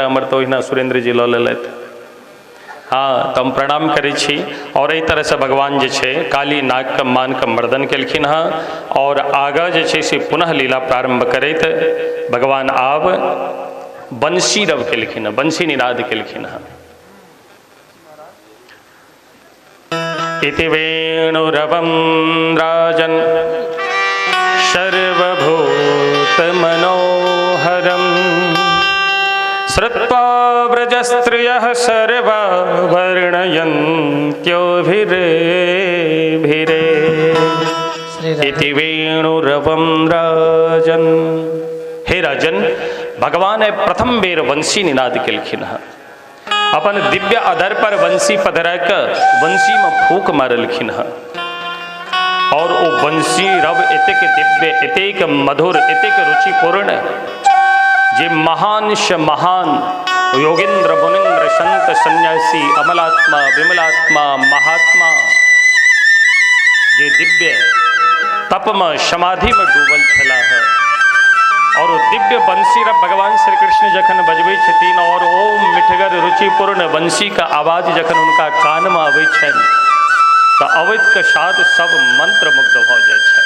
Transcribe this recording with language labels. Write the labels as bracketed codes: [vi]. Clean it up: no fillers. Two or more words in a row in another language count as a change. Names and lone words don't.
[mai] हमर तो ओहिना सुरेंद्र जी लऽ लेलथि हाँ तो हम प्रणाम करै छी और एहि तरह से भगवान जे छै काली नाग के मान के मर्दन केलखिन हँ और आगा जे छै से पुनः लीला प्रारंभ करैत भगवान आब बंसी रव केलखिन हँ बंसी निनाद केलखिन हँ [sa] इति वेणुरवं राजन् सर्वभूत मनोहरम् श्रुत्वा व्रजस्त्रियः सर्वा वर्णयन्त्योभिरेभिरे इति वेणुरवं राजन्। [mai] हे राजन भगवान प्रथम बेर वंशी निनाद केलखिन हँ अपन दिव्य अधर पर वंशी पधरा कर वंशी में फूक मारलखिन है और वो वंशी रव एतेक दिव्य एतेक मधुर एतेक रुचिपूर्ण जे महान से महान योगेंद्र मुनिंद्र संत सन्यासी अमलात्मा विमलात्मा महात्मा जे दिव्य तप में समाधि में डूबल छला है और दिव्य बंसी रब भगवान श्री कृष्ण जखन बजबै छथिन और ओ मिठगर रुचिपूर्ण बंसी का आवाज जखन उनका कान में आबै छनि तो अवैत के साथ सब मंत्र मुग्ध भ जाय छै।